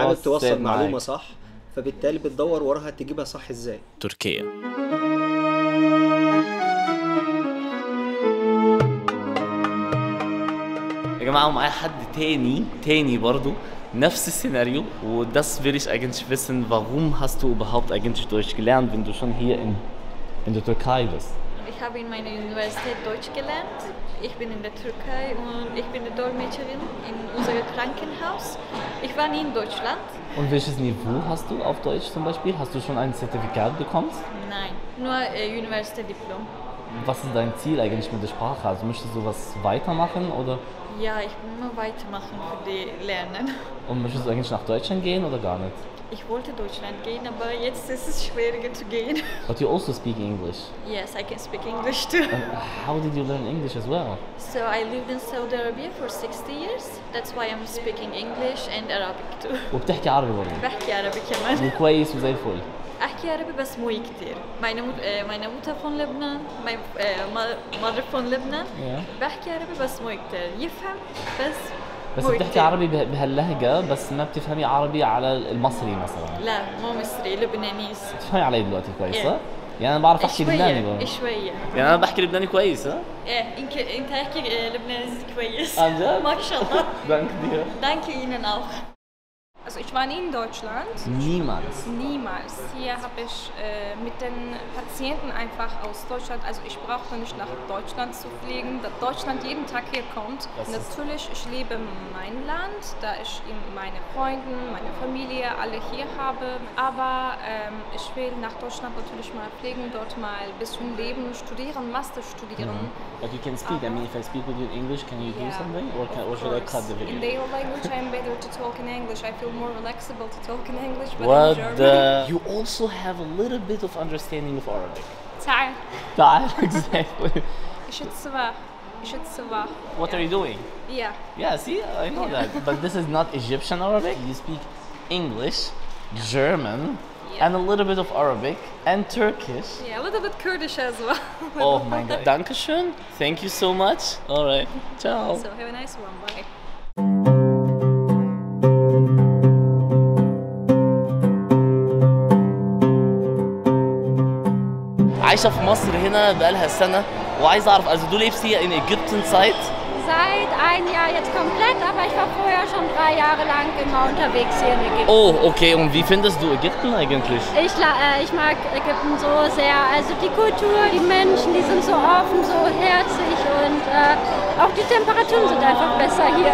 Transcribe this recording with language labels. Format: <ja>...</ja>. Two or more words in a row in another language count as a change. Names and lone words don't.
<ar>حابب توصل معلومة صح، فبالتالي بتدور وراها تجيبها صح إزاي. تركيا يا جماعة، ومعايا حد تاني برضو نفس السيناريو.</ar> <de>وdas will ich eigentlich wissen, warum hast du überhaupt eigentlich Deutsch gelernt, wenn du schon hier in der Türkei bist? Ich habe in meiner Universität Deutsch gelernt. Ich bin in der Türkei und ich bin die Dolmetscherin in unserem Krankenhaus. Ich war nie in Deutschland. Und welches Niveau hast du auf Deutsch zum Beispiel? Hast du schon ein Zertifikat bekommen? Nein, nur Universitätsdiplom. Was ist dein Ziel eigentlich mit der Sprache? Also möchtest du was weitermachen oder? Ja, ich will immer weitermachen für die Lernen. Und möchtest du eigentlich nach Deutschland gehen oder gar nicht? Ich wollte Deutschland gehen, aber jetzt ist es schwieriger zu gehen.</de> <en>But you also speak English? Yes, I can speak English too. And how did you learn English as well? So I lived in Saudi Arabia for 60 years. That's why I'm speaking English and Arabic too.</en> <ar>وبتحكي عربي برضه؟ بحكي عربي كمان. كويس وزي الفل. أحكي عربي بس مو كتير.</ar> <de>Meine Mutter von Lebanon,</de> <en>my mother</en> <de>von Lebanon.</de> <ar>بحكي عربي بس مو كتير. يفهم بس بتحكي عربي بهاللهجة بس ما بتفهمي عربي على المصري مثلا؟ لا مو مصري، لبنانيز. بتفهمي علي دلوقتي كويس صح؟ يعني أنا بعرف أحكي لبناني برضه. شوية. يعني أنا بحكي لبناني كويس ها؟ أنت تحكي لبنانيز كويس. عن جد؟ ما شاء الله.</ar> <de>Danke dir. Danke Ihnen auch. Also ich Ich war nie in Deutschland. Niemals. Niemals. Hier habe ich mit den Patienten einfach aus Deutschland, also ich brauchte nicht nach Deutschland zu fliegen, da Deutschland jeden Tag hier kommt. Natürlich, ich liebe mein Land, da ich meine Freunde, meine Familie alle hier habe, aber ich will nach Deutschland natürlich mal fliegen, dort mal ein bisschen leben, studieren, Master studieren.</de> <en>But you can speak. I mean, if I speak with you in English, can you do something, or should I cut the video? In their language, I'm better to talk in English. I feel more relaxable to talk in English, but What in German. you also have a little bit of understanding of Arabic.</en> <ar>تعال.</ar> <en>Exactly.</en> <de>Ich schätze wahr.</de> <en>What are you doing? Yeah. Yeah, see, I know that. But this is not Egyptian Arabic. You speak English, German, and a little bit of Arabic and Turkish. Yeah, a little bit Kurdish as well. Oh my God. Dankeschön. Thank you so much. All right. Ciao. So have a nice one. Bye.</en> <ar>عايشة في مصر هنا بقالها سنة وعايز أعرف</ar> <de>also du lebst hier in Ägypten seit Seit ein Jahr jetzt komplett, aber ich war vorher schon 3 Jahre lang immer unterwegs hier in Ägypten.</de> <en>Oh, okay.</en> <de>Und wie findest du Ägypten eigentlich? Ich mag Ägypten so sehr. Also die Kultur, die Menschen, die sind so offen, so herzig und auch die Temperaturen sind einfach besser hier.</de>